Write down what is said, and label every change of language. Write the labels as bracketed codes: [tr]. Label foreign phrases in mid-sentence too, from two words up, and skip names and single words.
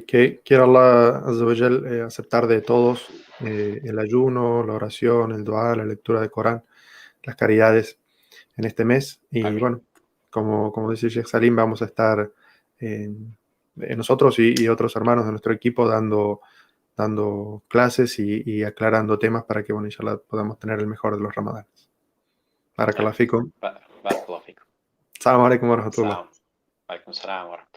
[es] Que quiera [ar] الله عز وجل, [es] aceptar de todos el ayuno, la oración, el dua, la lectura del Corán, las caridades en este mes. Y Amén. bueno, como dice Sheikh Salim, vamos a estar nosotros y otros hermanos de nuestro equipo dando clases y aclarando temas para que, bueno, inshallah podamos tener el mejor de los ramadanes. [ar] Barakallahu [es] Amén. [ar] fikum. بارك الله فيكم. السلام عليكم ورحمة الله. سلام. عليكم السلام.